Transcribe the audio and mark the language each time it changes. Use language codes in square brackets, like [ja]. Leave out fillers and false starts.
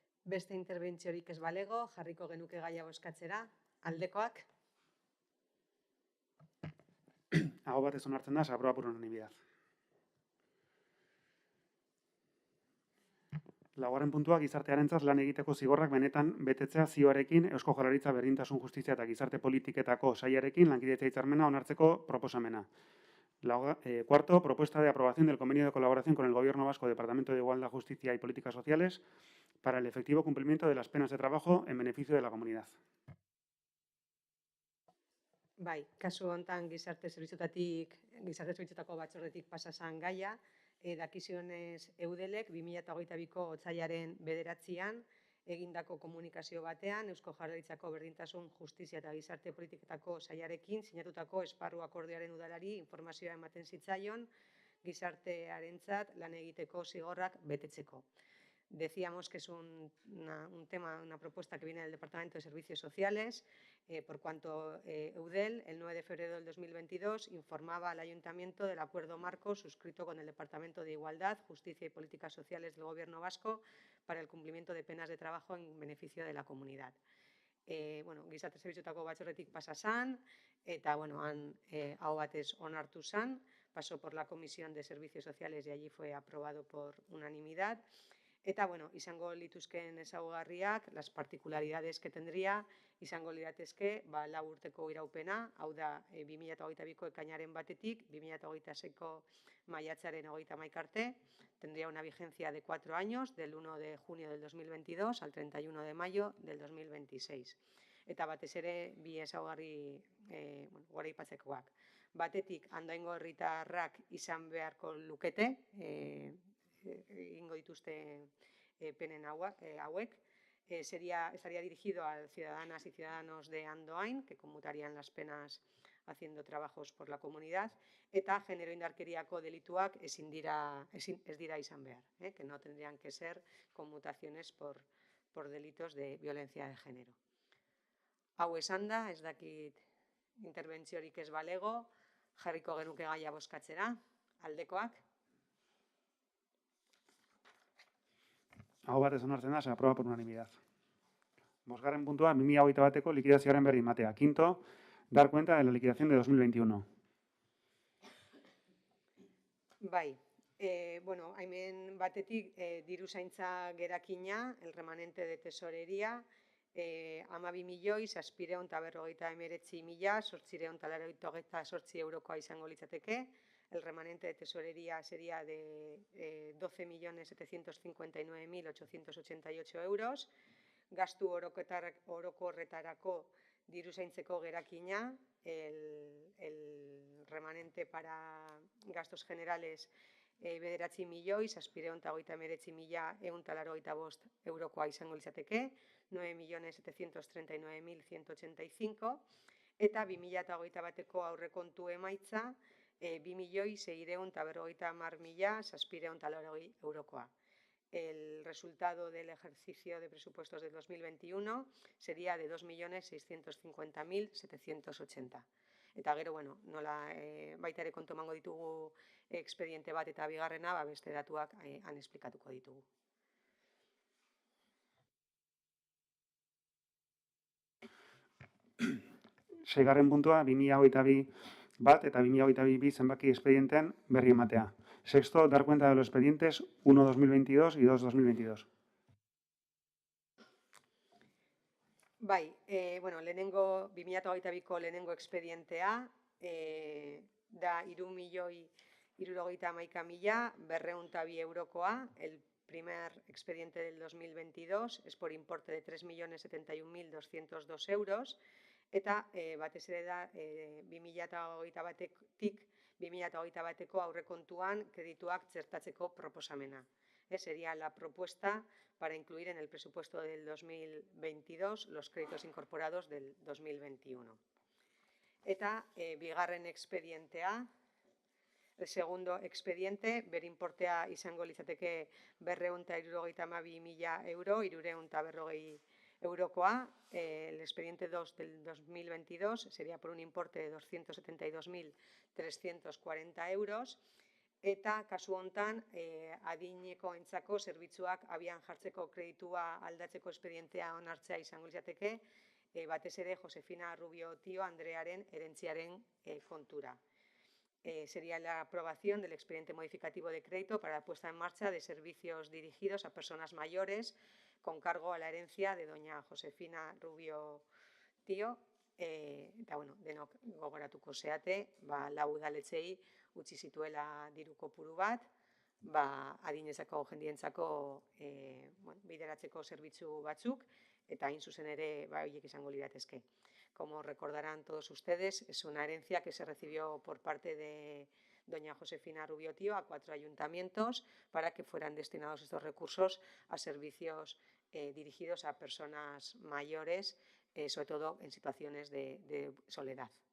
[eu] Beste interbentziorik ez balego, jarriko genuke gaia bozkatzera. Aldekoak? Aho batez onartzen da, [es] se aprueba por unanimidad. [eu] Laugarren puntua, gizartearentzat lan egiteko zigorrak benetan betetzea zioarekin Eusko Jaurlaritza Berdintasun Justizia eta Gizarte Politiketako Sailarekin lankidetza hitzarmena onartzeko proposamena. [es] Cuarto, propuesta de aprobación del convenio de colaboración con el Gobierno Vasco, Departamento de Igualdad, Justicia y Políticas Sociales para el efectivo cumplimiento de las penas de trabajo en beneficio de la comunidad. [eu] Bai, kasu hontan gizarte zerbitzuetako batzordetik pasa zen gaia, dakizionez Eudelek 2022ko otsailaren 9an egindako komunikazio batean Eusko Jaurlaritzako Berdintasun, Justizia eta Gizarte Politiketako sailarekin sinatutako esparru akordioaren udalari informazioa ematen zitzaion gizartearentzat lan egiteko zigorrak betetzeko. [es] Decíamos que es una propuesta que viene del Departamento de Servicios Sociales, por cuanto Eudel, el 9 de febrero del 2022, informaba al Ayuntamiento del acuerdo marco suscrito con el Departamento de Igualdad, Justicia y Políticas Sociales del Gobierno vasco para el cumplimiento de penas de trabajo en beneficio de la comunidad. [eu] Gizarte zerbitzuetako batzordetik pasa zen, eta han aho batez onartu zen, [es] pasó por la Comisión de Servicios Sociales y allí fue aprobado por unanimidad. [eu] Eta, izango lituzken ezaugarriak, [es] las particularidades que tendría, [eu] izango liratezke, 4 urteko iraupena, hau da 2022ko ekainaren 1-tik, 2026ko maiatzaren 31 arte, [es] tendría una vigencia de 4 años, del 1 de junio del 2022 al 31 de mayo del 2026. [eu] Eta batez ere, bi ezaugarri goraipatzekoak. Batetik, Andoaingo herritarrak izan beharko lukete, egingo dituzte penen hauek, estaría dirigido a ciudadanas y ciudadanos de Andoain, que conmutarían las penas haciendo trabajos por la comunidad, eta genero indarkeriako delituak ez dira izan behar, que no tendrían que ser conmutaciones por delitos de violencia de género. Hau esanda, ez dakit interbentziorik ez balego, jarriko genuke gaia bozkatzera, aldekoak. Aho batez onartzen da, [es] se aprueba por unanimidad. [eu] Bosgarren puntua, 2021ko likidazioaren berri ematea. [es] Quinto, dar cuenta de la liquidación de 2021. [eu] Bai, hemen batetik diruzaintza gerakina, [es] el remanente de tesorería, [eu] 12.759.888 eurokoa izango litzateke. [es] El remanente de tesorería sería de 12.759.888 euros. [eu] Gastu orokorretarako diruzaintzeko gerakina, [es] el remanente para gastos generales [eu] 9.759.185 eurokoa izango litzateke, 9.739.185, eta 2021ko aurrekontu emaitza 2.650.780 eurokoa. [es] El resultado del ejercicio de presupuestos del 2021 sería de 2.650.780. [eu] Eta gero, nola baita ere kontu emango ditugu expediente bat eta bigarrena, beste datuak han esplikatuko ditugu. Seigarren puntua, 2022 bat eta 2022 zenbaki expedientean berri ematea. [es] Sexto, dar cuenta de los expedientes 1-2022 y 2-2022. [eu] Bai, lehenengo 2022ko lehenengo expedientea da 3.071.202 eurokoa. [es] El primer expediente del 2022 es por importe de 3.071.202 euros. [eu] Eta batez ere da 2021tik 2021ko aurrekontuan kredituak txertatzeko proposamena. [es] Sería la propuesta para incluir en el presupuesto del 2022 los créditos incorporados del 2021. [eu] Eta bigarren expedientea, [es] el segundo expediente, [eu] berimportea izango litzateke 272.000 euro, 340 eurokoa. [es] El expediente 2 del 2022 sería por un importe de 272.340 euros. [eu] Eta kasu hontan, adinekoentzako zerbitzuak abian jartzeko kreditua aldatzeko expedientea onartzea izango litzateke, batez ere Josefina Rubio Tio Andrearen herentziaren kontura. [es] Sería la aprobación del expediente modificativo de crédito para la puesta en marcha de servicios dirigidos a personas mayores con cargo a la herencia de doña Josefina Rubio Tio. [eu] Eta, denok gogoratuko zeate, lau udaletxei utzi zituela diru kopuru bat, adinezako jendientzako bideratzeko zerbitzu batzuk, eta hain zuzen ere horiek izango liratezke. [es] Como recordarán todos ustedes, es una herencia que se recibió por parte de doña Josefina Rubio-Tío a 4 ayuntamientos para que fueran destinados estos recursos a servicios dirigidos a personas mayores, sobre todo en situaciones de soledad.